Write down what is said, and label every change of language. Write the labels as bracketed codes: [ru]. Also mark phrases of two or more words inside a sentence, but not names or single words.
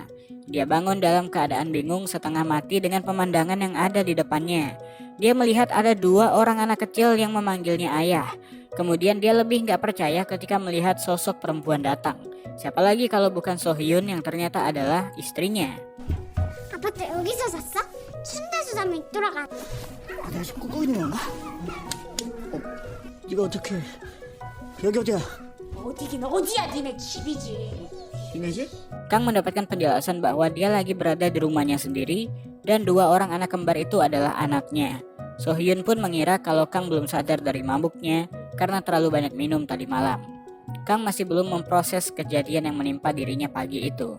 [id] Dia bangun dalam keadaan bingung setengah mati dengan pemandangan yang ada di depannya. Dia melihat ada 2 orang anak kecil yang memanggilnya ayah. Kemudian dia lebih gak percaya ketika melihat sosok perempuan datang. Siapa lagi kalau bukan So Hyun yang ternyata adalah istrinya. [ko] 아파트 여기서 샀어? 춘대수 사면 돌아가. 내가 지금 꾸고 있는 건가? 이거 어떻게? 여기 어디야? 어디긴 어디야, 니네 집이지. 니네 집? [id] Kang mendapatkan penjelasan bahwa dia lagi berada di rumahnya sendiri dan 2 orang anak kembar itu adalah anaknya. Sohyun pun mengira kalau Kang belum sadar dari mabuknya karena terlalu banyak minum tadi malam. Kang masih belum memproses kejadian yang menimpa dirinya pagi itu.